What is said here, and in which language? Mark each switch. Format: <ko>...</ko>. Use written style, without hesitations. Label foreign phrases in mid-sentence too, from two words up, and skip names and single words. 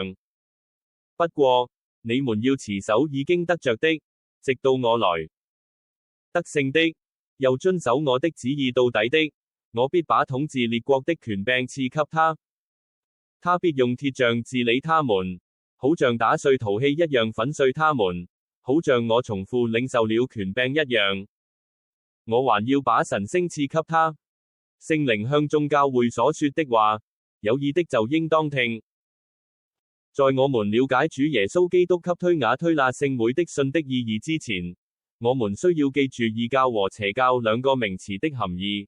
<zh>不過，你們要持守已經得着的，直到我來。得勝的，又遵守我的旨意到底的，我必把統治列國的權柄賜給他。他必用鐵杖治理他們，好像打碎陶器一樣粉碎他們，好像我從父領受了權柄一樣。我還要把晨星賜給他。聖靈向眾教會所說的話，有耳的就應當聽。在我們了解主耶穌基督給推雅推喇聖會的信的意義之前，我們需要記住異教和邪教兩個名詞的含義。</zh>